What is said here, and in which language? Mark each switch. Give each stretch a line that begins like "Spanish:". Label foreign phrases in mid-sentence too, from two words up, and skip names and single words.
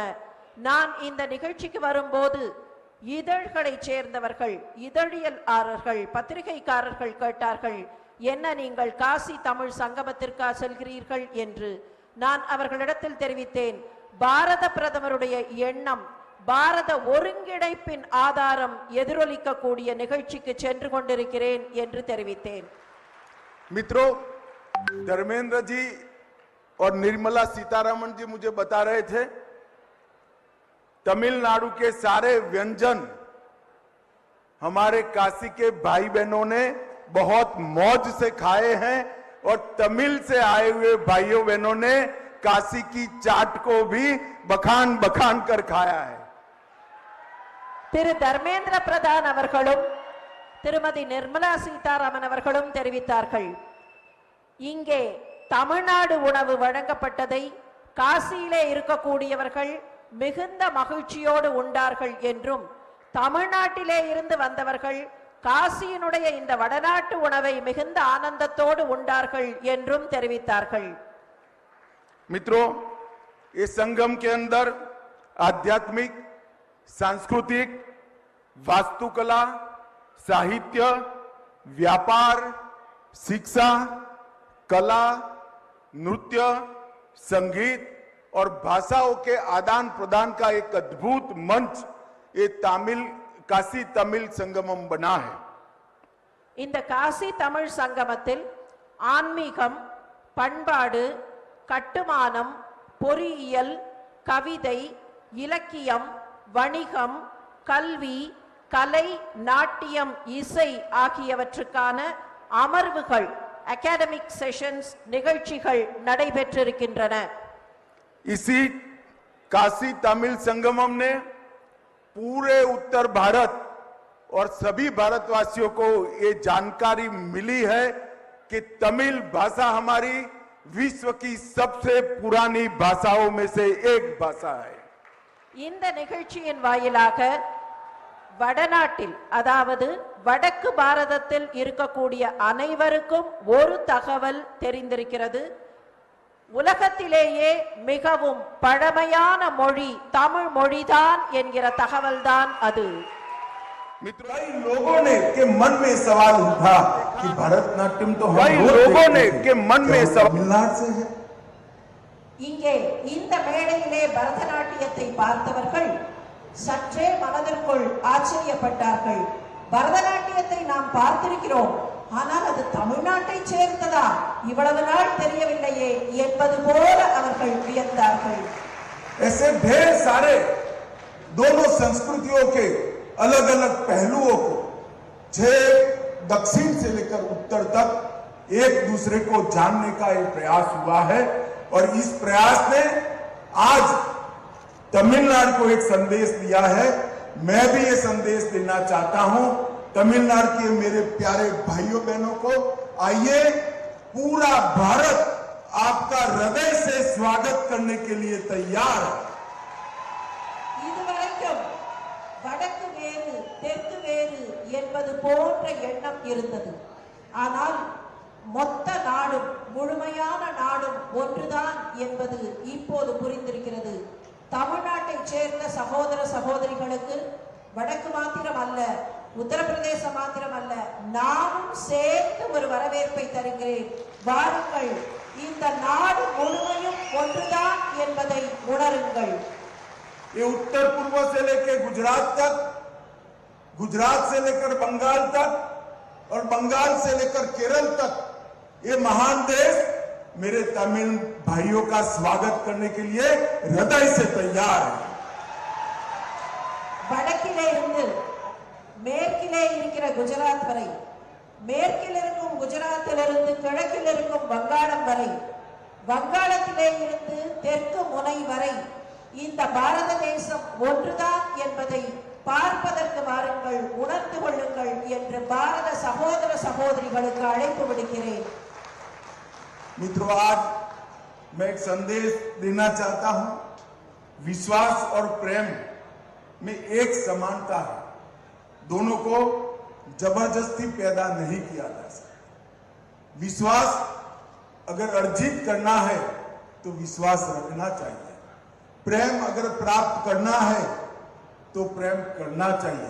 Tamil: நான் இந்த நிகழ்ச்சிக்கு வரும்போது இதழ்களை சேர்ந்தவர்கள், இதழியலாளர்கள், பத்திரிகைக்காரர்கள் கேட்டார்கள், என்ன நீங்கள் காசி தமிழ் சங்கமத்திற்காக செல்கிறீர்கள் என்று. நான் அவர்களிடத்தில் தெரிவித்தேன், பாரத பிரதமருடைய எண்ணம், பாரத ஒருங்கிணைப்பின் ஆதாரம் எதிரொலிக்கக்கூடிய நிகழ்ச்சிக்கு சென்று கொண்டிருக்கிறேன் என்று தெரிவித்தேன்.
Hindi: मित्रों, धर्मेंद्र जी और निर्मला सीतारमण जी मुझे बता रहे थे तमिलनाडु के सारे व्यंजन हमारे काशी के भाई बहनों ने बहुत मौज से खाए हैं और तमिल से आए हुए भाइयों बहनों ने काशी की चाट को भी बखान बखान कर खाया है.
Tamil: திரு தர்மேந்திர பிரதான் அவர்களும் திருமதி நிர்மலா சீதாராமன் அவர்களும் தெரிவித்தார்கள், இங்கே தமிழ்நாடு உணவு வழங்கப்பட்டதை காசியிலே இருக்கக்கூடியவர்கள் மிகுந்த மகிழ்ச்சியோடு உண்டார்கள் என்றும், தமிழ்நாட்டிலே இருந்து வந்தவர்கள் காசியினுடைய இந்த வடநாட்டு உணவை மிகுந்த ஆனந்தத்தோடு உண்டார்கள் என்றும் தெரிவித்தார்கள்.
Hindi: मित्रों, इस संगम के अंदर आध्यात्मिक, सांस्कृतिक, वास्तुकला, साहित्य, व्यापार, शिक्षा, कला, नृत्य, संगीत और भाषाओं के आदान प्रदान का एक अद्भुत मंच ये काशी तमिल संगमम बना है.
Tamil: இந்த காசி தமிழ் சங்கமத்தில் ஆன்மீகம், பண்பாடு, கட்டுமானம், பொறியியல், கவிதை, இலக்கியம், வணிகம், கல்வி, கலை, நாட்டியம், இசை ஆகியவற்றுக்கான அமர்வுகள்,
English: academic sessions
Tamil: நிகழ்ச்சிகள் நடைபெற்றிருக்கின்றன.
Hindi: इसी काशी तमिल संगमम ने पूरे उत्तर भारत और सभी भारतवासियों को ये जानकारी मिली है कि तमिल भाषा हमारी विश्व की सबसे पुरानी भाषाओं में से एक भाषा है.
Tamil: இந்த நிகழ்ச்சியின் வாயிலாக வடநாட்டில், அதாவது வடக்கு பாரதத்தில் இருக்கக்கூடிய அனைவருக்கும் ஒரு தகவல் தெரிந்திருக்கிறது. உலகத்திலேயே மிகவும் பழமையான மொழி தமிழ் மொழிதான் என்கிற தகவல்தான் அது.
Hindi: कई लोगों ने के मन में सवाल उठा कि भरतनाट्यम तो कई लोगों ने के मन में तमिलनाडु से है.
Tamil: இங்கே இந்த மேடையிலே பரதநாட்டியத்தை பார்த்தவர்கள் சற்றே மனதிற்குள் ஆச்சரியப்பட்டார்கள். பரதநாட்டியத்தை நாம் பார்த்திருக்கிறோம், ஆனால் அது தமிழ்நாட்டை சேர்ந்ததா, இவ்வளவு நாள் தெரியவில்லையே என்பது போல அவர்கள் வியந்தார்கள்.
Hindi: ऐसे ढेर सारे दोनों संस्कृतियों के अलग अलग पहलुओं को दक्षिण से लेकर उत्तर तक एक दूसरे को जानने का एक प्रयास हुआ है और इस प्रयास ने आज तमिलनाडु को एक संदेश दिया है. मैं भी ये संदेश देना चाहता हूं तमिलनाडु के मेरे प्यारे भाइयों बहनों को, आइए पूरा भारत आपका हृदय से स्वागत करने के लिए तैयार है।
Tamil: இதுவரைக்கும் வடக்கு வேறு தெற்கு வேறு என்பது போன்ற எண்ணம் இருந்தது. ஆனால் மொத்த நாடும் முழுமையான நாடும் ஒன்றுதான் என்பது இப்போது புரிந்திருக்கிறது. தமிழ்நாட்டைச் சேர்ந்த சகோதர சகோதரிகளுக்கு வடக்கு மாத்திரம் அல்ல, உத்தரப்பிரதேசம் மாத்திரம் அல்ல, நானும் சேர்த்து ஒரு வரவேற்பை தருகிறேன். வாருங்கள், இந்த நாடு முழுமையும் ஒன்றுதான் என்பதை உணருங்கள்.
Hindi: ये उत्तर पूर्व से लेकर गुजरात तक, गुजरात से लेकर बंगाल तक और बंगाल से लेकर केरल तक ये महान देश मेरे तमिल भाइयों का स्वागत करने के लिए हृदय से तैयार है।
Tamil: வடக்கிலே இருந்து மேற்கிலே இருக்கிற குஜராத் வரை, மேற்கில் இருக்கும் குஜராத்திலிருந்து கிழக்கில் இருக்கும் வங்காளம் வரை, வங்காளத்திலே இருந்து தெற்கு முனை வரை இந்த பாரத தேசம் ஒன்றுதான் என்பதை பார்ப்பதற்கு வாருங்கள், உணர்ந்து கொள்ளுங்கள் என்று பாரத சகோதர சகோதரிகளுக்கு அழைப்பு விடுக்கிறேன்.
Hindi: मित्रों, आज मैं एक संदेश देना चाहता हूं। विश्वास और प्रेम में एक समानता है, दोनों को जबरदस्ती पैदा नहीं किया जा सकता। विश्वास अगर अर्जित करना है तो विश्वास रखना चाहिए, प्रेम अगर प्राप्त करना है तो प्रेम करना चाहिए।